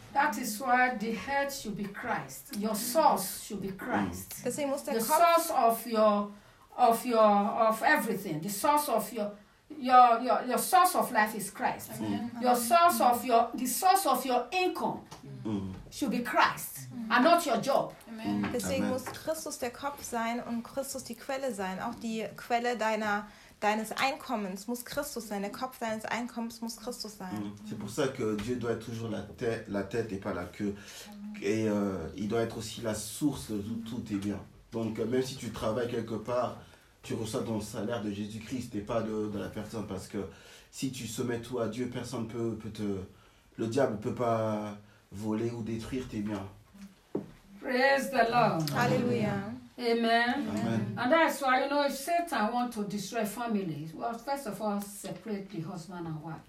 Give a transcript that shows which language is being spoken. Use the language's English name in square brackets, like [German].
[English] That is why the head should be Christ. Your source should be Christ. The source of everything. The source of your source of life is Christ. Mm. The source of your income should be Christ. And not your job. Amen. [German] Deswegen muss Christus der Kopf sein und Christus die Quelle sein. Auch die Quelle deines Einkommens muss Christus sein. Der Kopf deines Einkommens muss Christus sein. [French] C'est pour ça que Dieu doit être toujours la tête et pas la queue. Et il doit être aussi la source d'où tout est bien. Donc même si tu travailles quelque part, tu reçois ton salaire de Jésus-Christ et pas de la personne. Parce que si tu soumets tout à Dieu, personne peut te... Le diable ne peut pas voler ou détruire tes biens. [English] Praise the Lord. Hallelujah. Amen. Amen. And that's why, you know, if Satan wants to destroy families, well, first of all, separate the husband and wife.